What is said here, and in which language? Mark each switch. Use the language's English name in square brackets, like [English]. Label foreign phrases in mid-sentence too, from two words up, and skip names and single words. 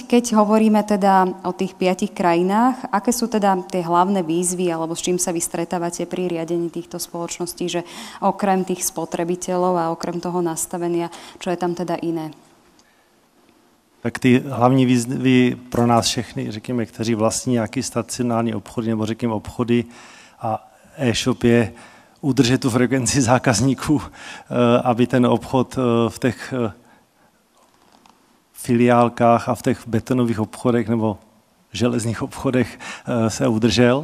[Slovak] Keď hovoríme teda o tých 5 krajinách, aké sú teda tie hlavné výzvy, alebo s čím sa vy stretávate pri riadení týchto spoločností, že okrem tých spotrebiteľov a okrem toho nastavenia, čo je tam teda iné? [Czech] Tak ty hlavní výzvy pro nás všechny, řekněme, kteří vlastní nějaký stacionární obchody nebo řekněme obchody a e-shop je udržet tu frekvenci zákazníků, aby ten obchod v těch filiálkách a v těch betonových obchodech nebo železných obchodech se udržel.